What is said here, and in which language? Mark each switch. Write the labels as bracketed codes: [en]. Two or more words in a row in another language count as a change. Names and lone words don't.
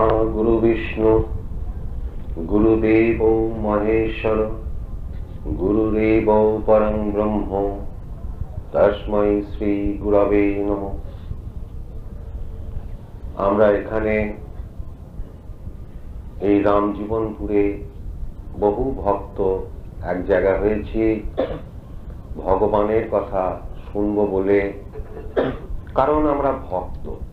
[sa] गुरु विष्णु गुरुदेव महेश्वर गुरुरेव परं ब्रह्म तस्मै श्री गुरवे नमः। [bn] আমরা এখানে এই রামজীবনপুরে বহু ভক্ত এক জায়গা হয়েছি ভগবানের কথা শুনবো বলে, কারণ আমরা ভক্ত।